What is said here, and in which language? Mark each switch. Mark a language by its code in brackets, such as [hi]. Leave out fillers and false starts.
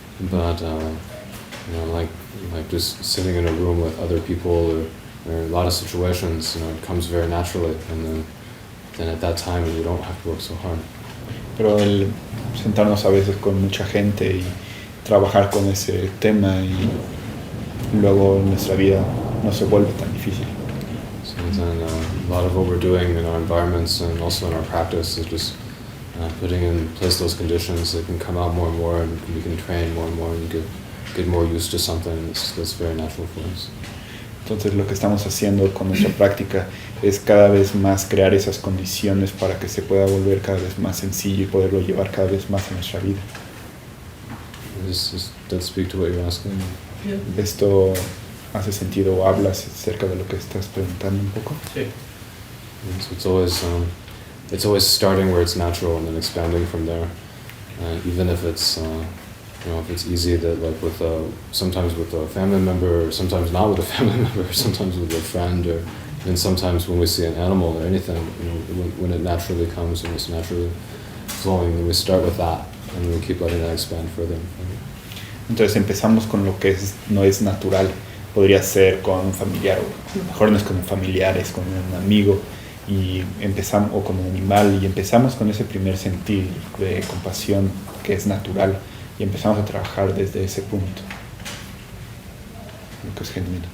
[en] But, like just sitting in a room with other people or a lot of situations, it comes very naturally, and then at that time you don't have to work so hard. [es] Pero el sentarnos a veces con mucha gente y trabajar con ese tema y luego en nuestra vida no se vuelve tan difícil. [en] So then a lot of what we're doing in our environments and also in our practice is just putting in place those conditions that can come out more and more, and we can train more and more and get more used to something that's very natural for us. [es] Entonces lo que estamos haciendo con nuestra práctica es cada vez más crear esas condiciones para que se pueda volver cada vez más sencillo y poderlo llevar cada vez más en nuestra vida. [en] Does that speak to what you're asking? Yeah. [es] ¿Esto hace sentido o hablas acerca de lo que estás preguntando un poco? Sí. [en] So it's always starting where it's natural and then expanding from there. Even if it's if it's easy that like with sometimes with a family member, or sometimes not with a family member, or sometimes with a friend, or and sometimes when we see an animal or anything, when it naturally comes and it's naturally flowing, then we start with that and we keep letting that expand further and further. [es] Entonces empezamos con lo que no es natural. Podría ser con un familiar, o a lo mejor no es con un familiar, es con un amigo, y empezamos, o con un animal, y empezamos con ese primer sentir de compasión que es natural, y empezamos a trabajar desde ese punto, lo que es genuino.